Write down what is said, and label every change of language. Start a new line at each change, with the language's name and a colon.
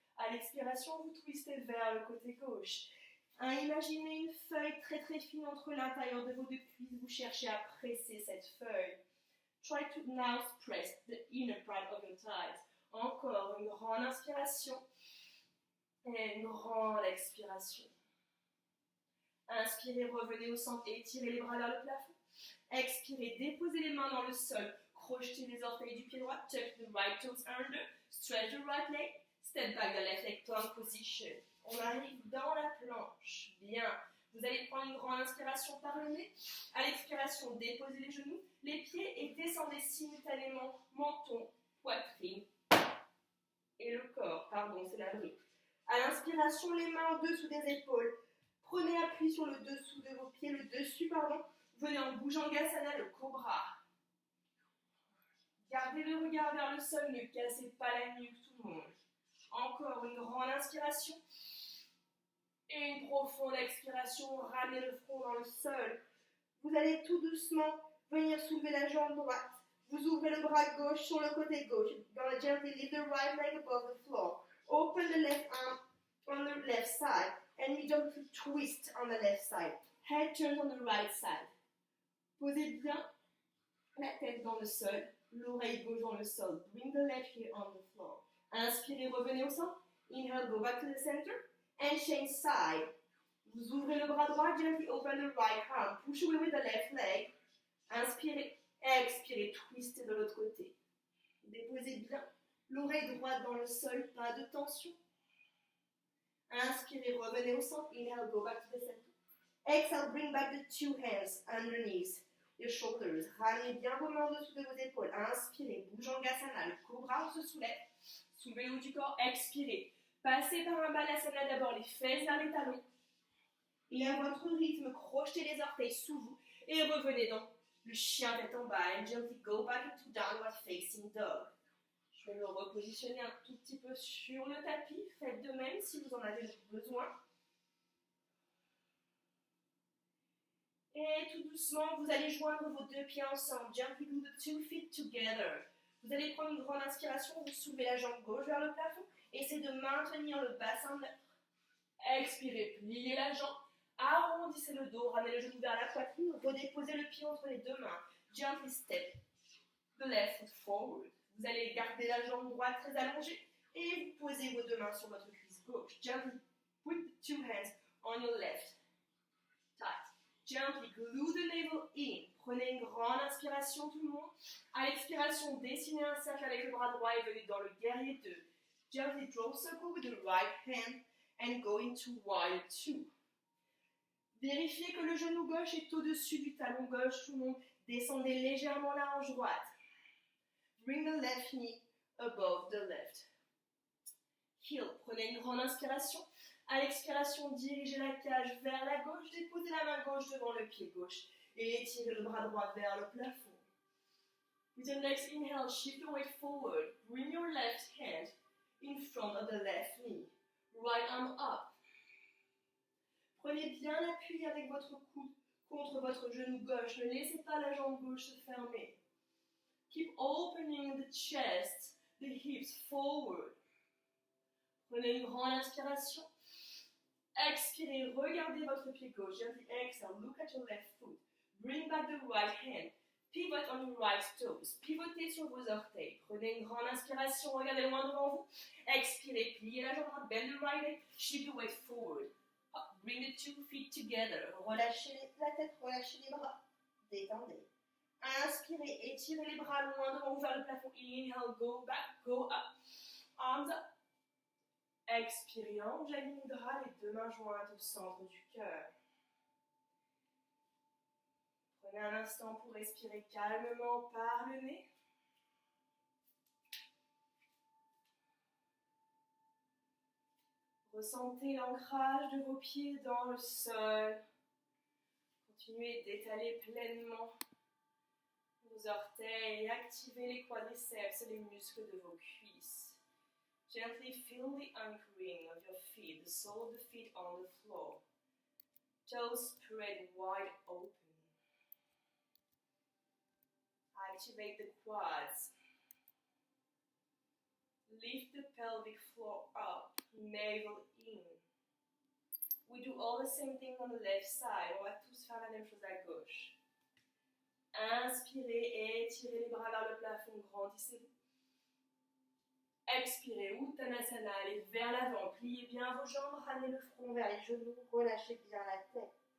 French: À l'expiration, vous twistez vers le côté gauche. Imaginez une feuille très très fine entre l'intérieur de vos deux cuisses. Vous cherchez à presser cette feuille.
English: Try to now press the inner part of your thighs.
French: Encore une grande inspiration. Et une grande expiration. Inspirez, revenez au centre et étirez les bras vers le plafond. Expirez, déposez les mains dans le sol. Crochetez les orteils du pied droit.
English: Tuck the right toes under. Stretch the right leg. Step back the left leg, plank position.
French: On arrive dans la planche. Bien. Vous allez prendre une grande inspiration par le nez. À l'expiration, déposez les genoux, les pieds et descendez simultanément menton, poitrine et le corps. Pardon, c'est la brique. À l'inspiration, les mains en dessous des épaules. Prenez appui sur le dessous de vos pieds, le dessus, pardon. Venez en Bhujangasana, le cobra. Gardez le regard vers le sol, ne cassez pas la nuque, tout le monde. Encore une grande inspiration. Et une profonde expiration, ramenez le front dans le sol. Vous allez tout doucement venir soulever la jambe droite. Vous ouvrez le bras gauche sur le côté gauche.
English: Gonna gently lift the right leg above the floor. Open the left arm on the left side. And you don't twist on the left side. Head turns on the right side.
French: Posez bien la tête dans le sol, l'oreille gauche dans le sol.
English: Bring the left ear on the floor.
French: Inspirez, revenez au centre.
English: Inhale, go back to the center. And change side.
French: Vous ouvrez le bras droit,
English: gently open the right arm. Push away with the left leg.
French: Inspirez, expirez, twistez de l'autre côté. Déposez bien l'oreille droite dans le sol, pas de tension. Inspirez, revenez au centre.
English: Inhale, go back to the center. Exhale, bring back the two hands underneath your shoulders.
French: Ramenez bien vos mains en dessous de vos épaules. Inspirez, Bhujangasana, le cobra, on se soulève. Soulevez le haut du corps, expirez. Passez par un balasana d'abord, les fesses vers les talons. Et à votre rythme, crochetez les orteils sous vous et revenez dans le chien tête en bas.
English: And gently go back into downward facing dog.
French: Je vais me repositionner un tout petit peu sur le tapis. Faites de même si vous en avez besoin. Et tout doucement, vous allez joindre vos deux pieds ensemble.
English: Gently do the 2 feet together.
French: Vous allez prendre une grande inspiration, vous soulevez la jambe gauche vers le plafond. Essayez de maintenir le bassin neutre. Expirez, pliez la jambe. Arrondissez le dos, ramenez le genou vers la poitrine. Redéposez le pied entre les deux mains.
English: Gently step the left foot forward.
French: Vous allez garder la jambe droite très allongée. Et vous posez vos deux mains sur votre cuisse gauche.
English: Gently put the 2 hands on your left thigh. Gently glue the navel in.
French: Prenez une grande inspiration tout le monde. À l'expiration, dessinez un cercle avec le bras droit et venez dans le guerrier 2.
English: Gently draw a circle with the right hand and go into warrior 2.
French: Vérifiez que le genou gauche est au-dessus du talon gauche, tout le monde. Descendez légèrement la hanche droite.
English: Bring the left knee above the left heel.
French: Prenez une grande inspiration. À l'expiration, dirigez la cage vers la gauche. Déposez la main gauche devant le pied gauche. Et étirez le bras droit vers le plafond.
English: With your next inhale, shift your weight forward. Bring your left hand in front of the left knee. Right arm up.
French: Prenez bien l'appui avec votre coude contre votre genou gauche. Ne laissez pas la jambe gauche se fermer.
English: Keep opening the chest, the hips forward.
French: Prenez une grande inspiration. Expirez, regardez votre pied gauche.
English: Gently exhale, look at your left foot. Bring back the right hand. Pivot on your right toes.
French: Pivotez sur vos orteils. Prenez une grande inspiration, regardez loin devant vous. Expirez, pliez la jambe droite,
English: bend the right leg, shift the weight forward. Up, bring the 2 feet together.
French: Relâchez la tête, relâchez les bras. Détendez. Inspirez, étirez les bras loin devant vous vers le plafond.
English: Inhale, go back, go up. Arms up.
French: Expirez, Anjali Mudra, les 2 mains jointes au centre du cœur. Prenez un instant pour respirer calmement par le nez. Ressentez l'ancrage de vos pieds dans le sol. Continuez d'étaler pleinement vos orteils et activez les quadriceps et les muscles de vos cuisses.
English: Gently feel the anchoring of your feet, the sole of the feet on the floor. Toes spread wide open. Activate the quads. Lift the pelvic floor up, navel in. We do all the same thing on the left side.
French: On va tous faire la même chose à gauche. Inspirez, étirez les bras vers le plafond, grandissez-vous. Expirez, Uttanasana, allez vers l'avant, pliez bien vos jambes, ramenez le front vers les genoux, relâchez bien la tête.